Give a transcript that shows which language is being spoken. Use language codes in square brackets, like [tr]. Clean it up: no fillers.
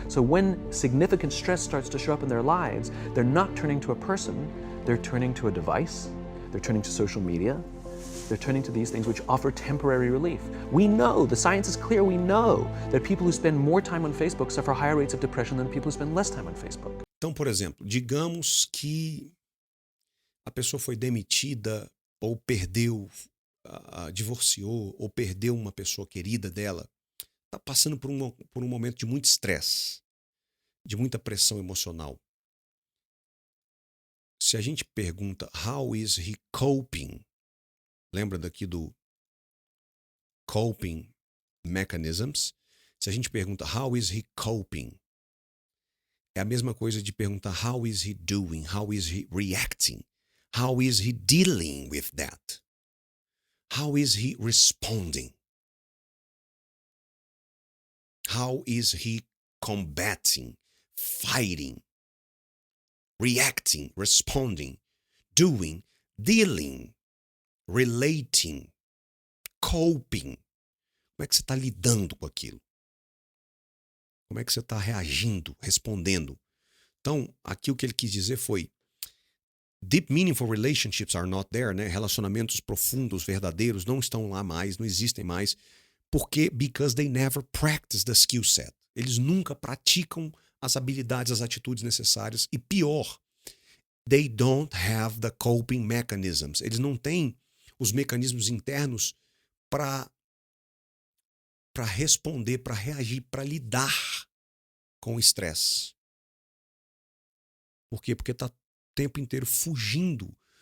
[en] So when significant stress starts to show up in their lives, they're not turning to a person, they're turning to a device, they're turning to social media, they're turning to these things which offer temporary relief. We know, the science is clear, we know that people who spend more time on Facebook suffer higher rates of depression than people who spend less time on Facebook. [pt] Então, por exemplo, digamos que a pessoa foi demitida ou perdeu, divorciou ou perdeu uma pessoa querida dela, está passando por um momento de muito estresse, de muita pressão emocional. Se a gente pergunta [en] how is he coping, [pt] Lembra daqui do coping mechanisms? Se a gente pergunta [en] how is he coping, [pt] é a mesma coisa de perguntar [en] how is he doing, how is he reacting, how is he dealing with that, how is he responding, how is he combating, fighting, reacting, responding, doing, dealing, relating, coping. [pt] Como é que você está lidando com aquilo? Como é que você está reagindo, respondendo? Então, aqui o que ele quis dizer foi [en] deep meaningful relationships are not there, [pt] né? Relacionamentos profundos, verdadeiros, não estão lá mais, não existem mais. Porque [en] because they never practice the skill set. [pt] Eles nunca praticam as habilidades, as atitudes necessárias. E pior, [en] they don't have the coping mechanisms. [pt] Eles não têm os mecanismos internos para responder, para reagir, para lidar com o estresse. Por quê? Porque está o tempo inteiro fugindo.